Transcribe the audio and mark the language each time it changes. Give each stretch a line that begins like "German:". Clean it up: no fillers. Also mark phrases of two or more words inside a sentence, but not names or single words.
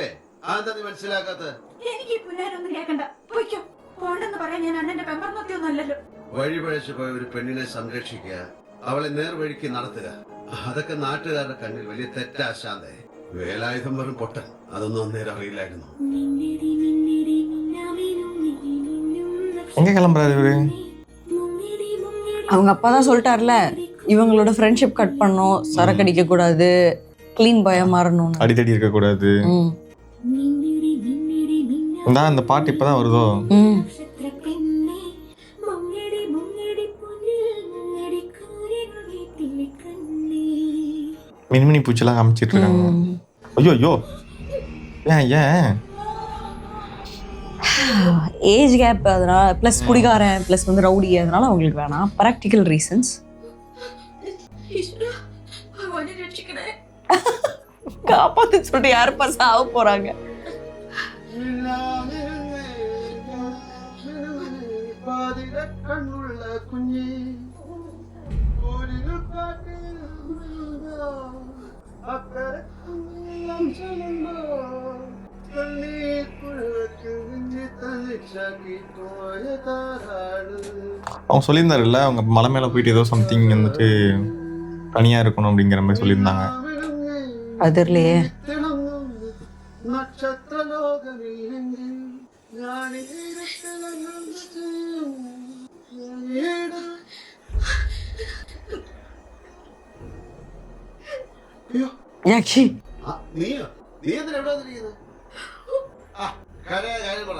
Malayalam: അതെന്താ നീ മനസ്സിലാക്കാത്ത? എനിക്ക് ഈ പുല്ലാരൊന്നും കേൾക്കണ്ട. പൊയ്ക്കോ. പോണ്ടെന്ന് പറയാൻ ഞാൻ അണ്ണന്റെ പെമ്പർന്നൊത്തിയൊന്നും അല്ലല്ലോ. വഴിപഴച്ചു പോയ ഒരു പെണ്ണിനെ സംരക്ഷിക്കുക, അവളെ നേർവഴിക്ക് നടത്തുക, അതൊക്കെ നാട്ടുകാരുടെ കണ്ണിൽ വലിയ തെറ്റാ ശാന്തേ. വേലായുധം വെറും പൊട്ടൻ, അതൊന്നും അന്നേരം അറിയില്ലായിരുന്നു.
Tamil: எங்க கிளம்புறாரு இவரு? அவங்க அப்பா தான் சொல்லிட்டார்ல, இவங்களோட
English: friendship cut
Tamil: பண்ணணும், சரக்கு அடிக்க கூடாது,
English: clean boy
Tamil: மாறணும். அடித்தடி இருக்க கூடாது. இந்த பாட்டு இப்பதான் வருதோ? மின்மினி பூச்செல்லாம் காமிச்சிட்டு இருக்காங்க. ஐயோ ஐயோ, ஏன் ஏன்
English: age gap,
Tamil: அதனால ப்ளஸ் குடிகாரன் ப்ளஸ் வந்து ரவுடி, அதனால அவங்களுக்கு வேணாம்.
English: practical reasons.
Malayalam: ഈശ്വരാ, ഭഗവാനെ രക്ഷിക്കണേ.
Tamil: காப்பாத்து சொல்லிட்டு யாரு பசா ஆக போறாங்க?
Malayalam: കണ്ണുള്ള കുഞ്ഞി
Tamil: அவங்க சொல்லியிருந்தாருல்ல, அவங்க மலை மேல போயிட்டு ஏதோ சம்திங் வந்துட்டு தனியா இருக்கணும் அப்படிங்கிற மாதிரி சொல்லியிருந்தாங்க. அது இல்லையே.
Malayalam: നക്ഷത്രലോകമില്ലെങ്കിൽ യാക്ഷി, നീയോ? നീ എന്തിനാ എവിടെ വന്നിരിക്കുന്നത്? കാര്യം പറ.